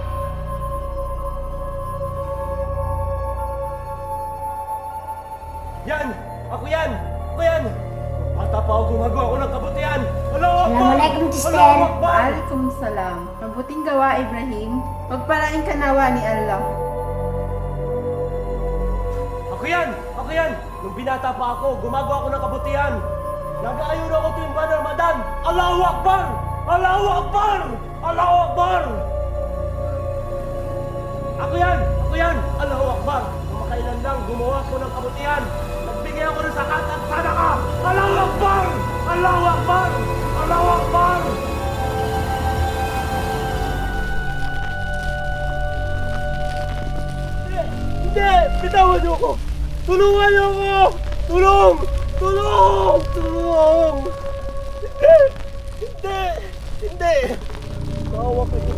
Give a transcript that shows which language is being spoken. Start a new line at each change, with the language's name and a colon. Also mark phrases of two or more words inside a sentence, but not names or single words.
Filipino: Yan yan! Ako yan! Ako yan! Bata pa ako gumagawa ko ng kabutihan!
Arabic: الله أكبر!
Filipino: Assalamualaikum, Sister.
Arabic: الله أكبر!
Filipino: Waalaikumsalam. Mabuting gawa, Ibrahim. Pagpalain ka nawa ni Allah. Ako yan! Ako yan! Nung binata pa ako, gumagawa ako ng kabutihan. Nag-aayun ako tuwing buwan ng Ramadan.
Arabic: الله أكبر! الله أكبر! الله أكبر!
Filipino: Ako yan! Ako yan!
Arabic: الله أكبر!
Filipino: Kumakailan lang, gumawa ako ng kabutihan. Nagbigay ako ng sakat at sadaka.
Arabic: الله أكبر! الله أكبر! الله أكبر!
Filipino: Hindi! Bitawan niyo ako! Tulungan niyo ako! Tulong! Tulong! Tulong! Hindi! Hindi! Hindi! Bawa kayo!